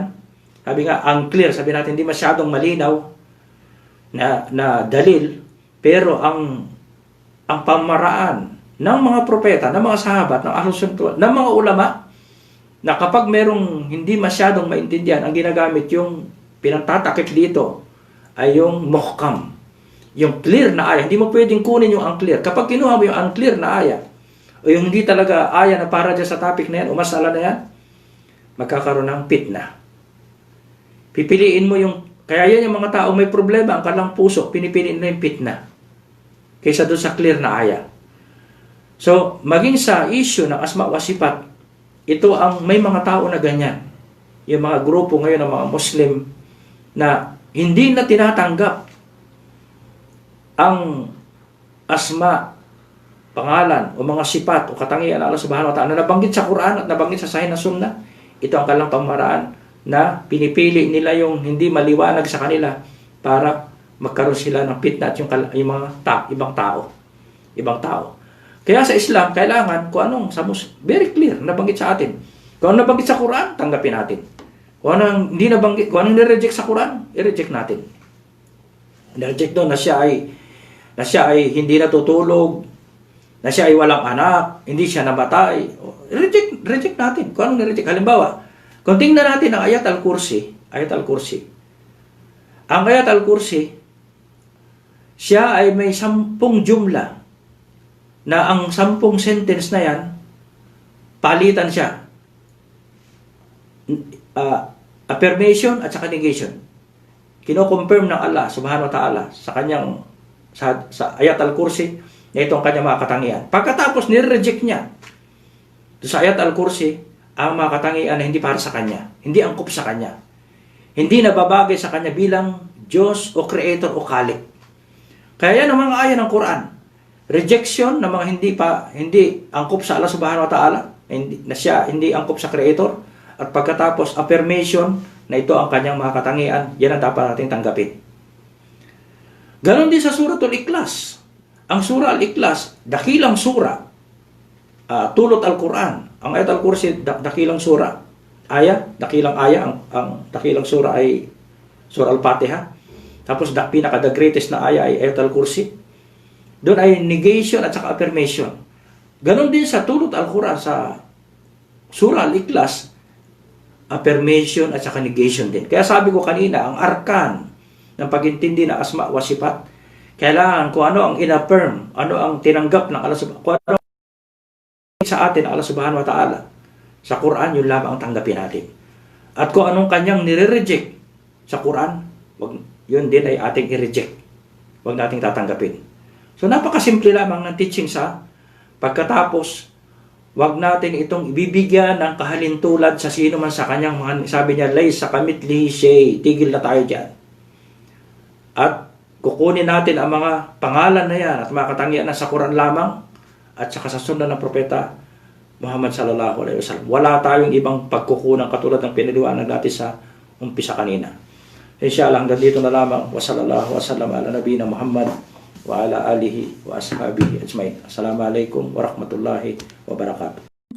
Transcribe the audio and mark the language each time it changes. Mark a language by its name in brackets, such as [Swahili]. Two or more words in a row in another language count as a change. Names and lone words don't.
[Filipino] Sabi nga, unclear, sabi natin hindi masyadong malinaw na dalil, pero ang pamaraan ng mga propeta, ng mga sahabat, ng [Arabic] أهل السنة, [Filipino] ng mga ulama, na kapag merong hindi masyadong maintindihan, ang ginagamit yung pinantatakip dito ay yung muhkam, yung clear na aya. Hindi mo pwedeng kunin yung unclear. Kapag kinuha mo yung unclear na aya, o yung hindi talaga aya na para dyan sa topic na yan, o masala na yan, magkakaroon ng fitna. Pipiliin mo yung, kaya yan yung mga tao may problema, ang kalang puso, pinipiliin na yung fitna kaysa doon sa clear na aya. So, maging sa issue ng [Arabic] أسماء وصفات, [Filipino] ito ang may mga tao na ganyan. Yung mga grupo ngayon ng mga Muslim na hindi na tinatanggap ang asma, pangalan, o mga sifat, o katangian ng Allah [Arabic] سبحانه وتعالى [Filipino] na nabanggit sa Quran at nabanggit sa Sahih na Sunnah. Ito ang kalang pamaraan na pinipili nila yung hindi maliwanag sa kanila para magkaroon sila ng fitna at yung mga ibang tao. Kaya sa Islam, kailangan kung anong very clear, nabanggit sa atin. Kung anong nabanggit sa Quran, tanggapin natin. Kung anong hindi nabanggit, kung anong nireject sa Quran, i-reject natin. Nireject doon na siya ay hindi natutulog, na siya ay walang anak, hindi siya namatay. Reject natin. Kung anong nireject. Halimbawa, kung tingnan natin ang Ayat al-Kursi. Ang Ayat al-Kursi, siya ay may 10 jumla na ang 10 sentence na yan, palitan siya. Affirmation at saka negation. Kino-confirm ng Allah [Arabic] سبحانه وتعالى [Filipino] sa kanyang sa Ayat al-Kursi na itong kanyang mga katangian. Pagkatapos nire-reject niya sa Ayat al-Kursi ang mga katangian na hindi para sa kanya, hindi angkop sa kanya, hindi nababagay sa kanya bilang Diyos o Creator o Khalik. Kaya yan ang mga aya ng Quran. Rejection ng mga hindi angkop sa Allah [Arabic] سبحانه وتعالى, [Filipino] hindi angkop sa Creator, at pagkatapos affirmation na ito ang kanyang mga katangian, yan ang dapat natin tanggapin. Ganon din sa Suratul Ikhlas. Ang Surah Al-Ikhlas, dakilang surah, [Arabic] ثلث القرآن. [Filipino] Ang Ayat al-Kursi, dakilang surah. Dakilang aya, ang dakilang surah ay Surah Al-Fatiha. Tapos [English] the greatest [Filipino] na aya ay Ayat al-Kursi. Doon ay negation at saka affirmation. Ganon din sa [Arabic] ثلث القرآن, [Filipino] sa Surah Al-Ikhlas, affirmation at saka negation din. Kaya sabi ko kanina, ang arkan ng pag-intindi ng [Arabic] أسماء وصفات, [Filipino] kailangan kung ano ang in-affirm, ano ang tinanggap ng Allah [Arabic] سبحانه وتعالى [Filipino] sa atin, Allah [Arabic] سبحانه وتعالى [Filipino] sa Quran, yun lamang ang tanggapin natin. At kung anong kanyang nire-reject sa Quran, yun din ay ating i-reject. Huwag nating tatanggapin. So napakasimple lamang ng teaching sa pagkatapos, wag natin itong ibibigyan ng kahalintulad sa sino man sa kanyang mga, sabi niya, [Arabic] ليس كمثله شيء, [Filipino] tigil na tayo dyan. At kukunin natin ang mga pangalan na yan at mga katangian na sa Quran lamang at saka sa sunna ng propeta Muhammad [Arabic] صلى الله عليه وسلم. [Filipino] Wala tayong ibang pagkukunan katulad ng pinaliwanag natin sa umpisa kanina. Inshallah, hanggang dito na lamang. [Arabic] وصلى الله وسلم على نبينا محمد وعلى آله وأصحابه أجمعين. السلام عليكم ورحمة الله وبركاته.